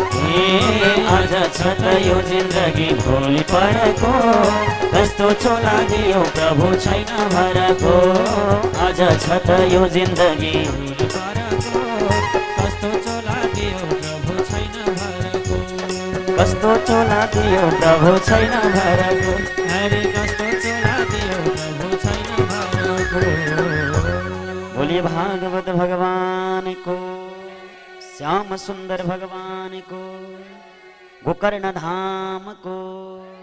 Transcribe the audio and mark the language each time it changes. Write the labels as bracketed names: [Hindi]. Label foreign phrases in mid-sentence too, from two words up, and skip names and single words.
[Nepali] आज छ त यो जिन्दगी भोलि पढको कस्तो चोला दियो प्रभु छैन भरको आज छ त यो जिन्दगी कस्तो चोला दियो प्रभु छैन भरको कस्तो चोला दियो प्रभु छैन भरको अरे कस्तो चोला दियो प्रभु छैन भरको [Hindi] बोलिए भागवत भगवान को श्याम सुंदर भगवान को गोकर्ण धाम को